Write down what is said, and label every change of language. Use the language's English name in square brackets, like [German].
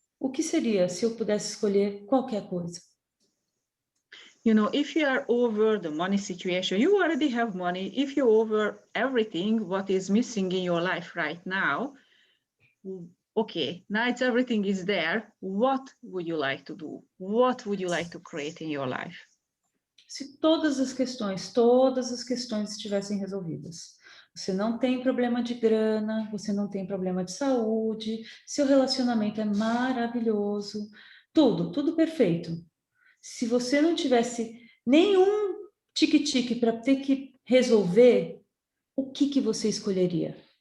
[Portuguese] O que seria se eu pudesse escolher qualquer coisa? [English] You know, if you are over the money situation, you already have money. If you're over everything, what is missing in your life right now, okay, now everything is there. What would you like to do? What would you like to create in your life? [Portuguese] Se todas as questões estivessem resolvidas. Você não tem problema de grana, você não tem problema de saúde, seu relacionamento é maravilhoso, tudo perfeito. Se você não tivesse nenhum tique-tique para ter que resolver, o que você escolheria?